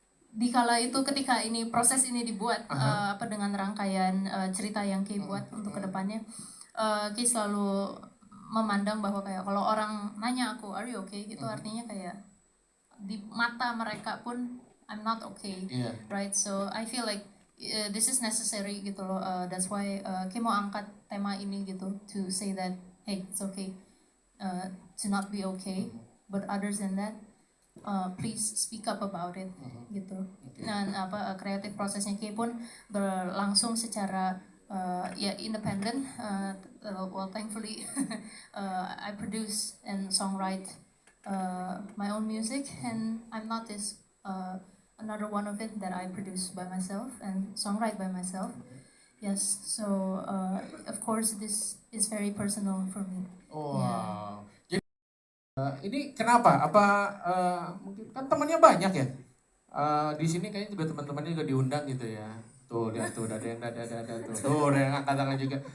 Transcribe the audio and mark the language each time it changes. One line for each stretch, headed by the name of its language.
Indonesian: Dikala itu ketika ini proses ini dibuat dengan rangkaian cerita yang Ki buat untuk kedepannya, Ki selalu memandang bahwa kayak kalau orang nanya aku
English: are you okay
Indonesian: itu artinya kayak di mata mereka pun
English: I'm not okay, right? So I feel like this is necessary
Indonesian: gitu loh.
English: That's why
Indonesian: Ki mau angkat tema ini gitu
English: to say that hey it's okay to not be okay, but other than that please speak up about it
Indonesian: gitu. Dan kreatif prosesnya Ki pun berlangsung secara ya independent.
English: Well thankfully I produce and songwrite my own music, and I'm Not is another one of it that I produce by myself and songwrite by myself. Yes, so of course this is very personal for me.
Indonesian: Wow. Jadi ini kenapa? Apa mungkin kan temannya banyak ya? Di sini kayaknya juga teman-temannya juga diundang gitu ya. Tuh, lihat tuh, ada yang tuh, ada yang angkat tangan juga.